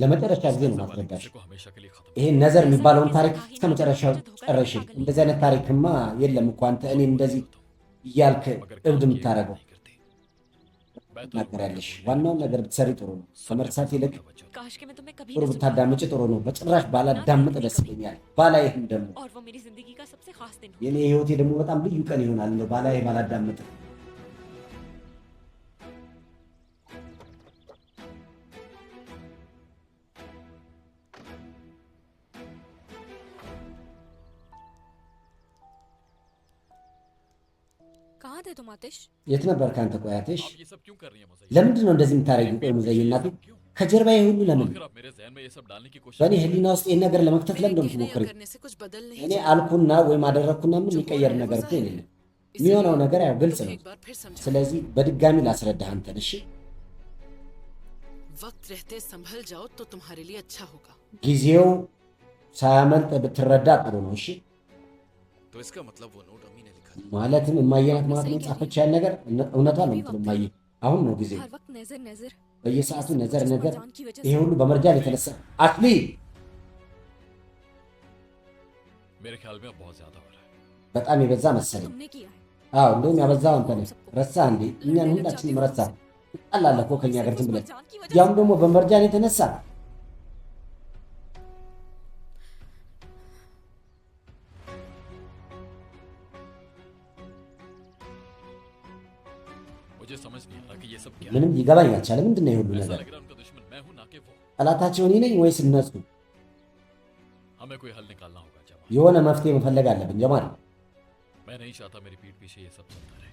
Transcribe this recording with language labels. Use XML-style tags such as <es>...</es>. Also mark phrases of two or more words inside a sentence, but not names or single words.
<am>ለመጨረሻ ጊዜ ነው ማስረዳሽ።</am> <hi>हूं को हमेशा के लिए खत्म</hi> <am>ይሄን ነዘር የሚባለውን ታሪክ እስከ መጨረሻው ጨረሽ። እንደዚህ አይነት ታሪክማ የለም እኮ አንተ እኔ እንደዚህ እያልክ እብድ የምታደርገው ትናገሪያለሽ። ዋናውን ነገር ብትሰሪ ጥሩ ነው። ከመርሳት ይልቅ</am> <hi>काश कि मैं तुम्हें कभी</hi> <am>ጥሩ</am> <hi>न सुन</hi> <am>ብታዳምጭ ጥሩ ነው። በጭራሽ ባላዳምጥ ደስ ይለኛል። ባላይህም ደግሞ</am> <hi>और वो मेरी जिंदगी का सबसे खास दिन हो</hi> <am>የኔ ህይወቴ ደግሞ በጣም ልዩ ቀን ይሆናል እንደው ባላይህ ባላዳምጥ።</am> <hi>कहाँ थे तुम आतिश</hi> <am>የት ነበር ከአንተ? ቆይ አትሽ</am> <hi>आप ये सब क्यों कर रही हैं मुझे</hi> <am>ለምንድን ነው እንደዚህ የምታረጊው? ቆይ ሙዘይ እናቴ ከጀርባዬ ሁሉ ለምን?</am> <hi>आखिर आप मेरे जहन में ये सब डालने की कोशिश</hi> <am>በእኔ ህሊና ውስጥ ይህን ነገር ለመክተት ለምን እንደምትሞክሪ?</am> <hi>करने से कुछ बदल नहीं</hi> <am>እኔ አልኩና ወይም አደረግኩና ምን የሚቀየር ነገር እኮ የሌለም። የሚሆነው ነገር ያው ግልጽ ነው።</am> <hi>एक बार फिर समझा</hi> <am>ስለዚህ በድጋሚ ላስረዳህ አንተን። እሺ</am> <hi>वक्त रहते संभल जाओ तो तुम्हारे लिए अच्छा होगा</hi> <am>ጊዜው ሳያመልጥ ብትረዳ ጥሩ ነው። እሺ</am> <hi>तो इसका मतलब वो नोट अम्मी ने लिखा था</hi> <am>ማለትም እማየናት ማለት ነው ጻፈች ያን ነገር እውነቷ ነው የምትለው እማዬ። አሁን ነው ጊዜው።</am> <hi>हर वक्त नजर नजर</hi> <am>በየሰዓቱ ነዘር ነገር</am> <hi>जान की वजह</hi> <am>ይሄ ሁሉ በመርጃን የተነሳ አትሊ</am> <hi>मेरे ख्याल में अब बहुत ज्यादा हो रहा है</hi> <am>በጣም የበዛ መሰለኝ።</am> <hi>तुमने किया है</hi> <am>አዎ እንደውም ያበዛው አንተ ነህ። ረሳ እንዴ? እኛን ሁላችንም ረሳ። ትጣላለህ እኮ ከኛ ጋር ዝም ብለን</am> <hi>जान की वजह</hi> <am>ያውም ደግሞ በመርጃን የተነሳ</am> <hi>मुझे समझ नहीं आ रहा कि ये सब क्या है</hi> <am>ምንም ሊገባኝ አልቻለም። ምንድን ነው የሁሉ</am> <hi>ऐसा</hi> <am>ነገር?</am> <hi>लग रहा है उनका दुश्मन मैं हूं ना कि वो</hi> <am>ጠላታቸው እኔ ነኝ ወይስ እነሱ?</am> <hi>हमें कोई हल निकालना होगा जमा</hi> <am>የሆነ መፍትሄ መፈለግ አለብን ጀማል።</am> <hi>मैं नहीं चाहता मेरी पीठ पीछे ये सब चलता रहे</hi>